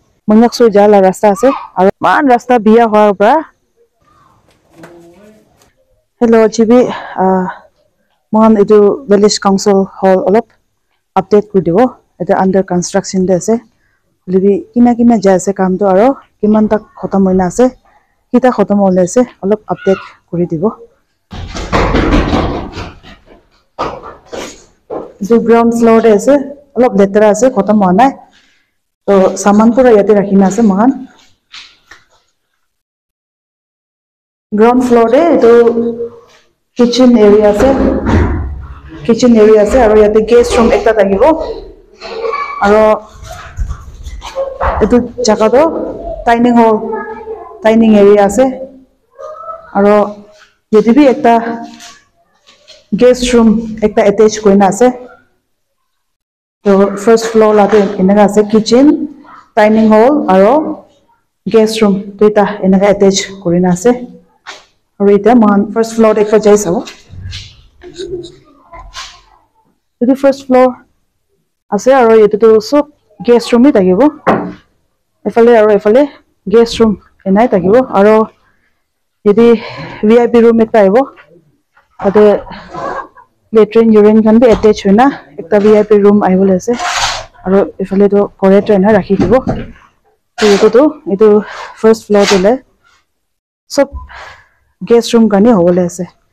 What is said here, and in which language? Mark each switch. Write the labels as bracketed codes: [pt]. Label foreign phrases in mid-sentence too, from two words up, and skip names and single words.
[nag] Mangaksu jala rasta ase aro man rasta biya hoar pra hello chibi man edu [en] village council hall [nag] olop update kuri dibo eta [en] under construction [nag] de ase libi kina ja ase kam to aro kiman tak khatam hoina ase kita khatam hole ase olop update kuri dibo [en] the ground floor [nag] de ase olop letera ase khatam hona to saman pura yate rakhina ase mahan [en] ground floor [nag] de to [en] kitchen area [nag] ase aro yate [en] guest room [nag] ekta thakibo aro etu jaga to [en] dining area [nag] ase aro yate bi ekta [en] guest room [nag] ekta attach koina ase to [en] first floor [nag] la de enaga ase [en] kitchen dining hall [nag] aro [en] guest room [nag] duita enaga attach korina ase aro ita man [en] first floor [nag] ekta jai sabo etu [en] first floor [nag] ase aro etu to sob [en] guest room [nag] hi thakibo efale [en] guest room [nag] enai thakibo aro yedi [en] VIP room [nag] ekta aibo ate [en] latrine urine [nag] kan bi attach hoina ekta [en] VIP room [nag] aibole ase aro efale to corridor na rakhi dibo to etu [en] first floor [nag] tele sob [en] guest room [nag] kani hobole ase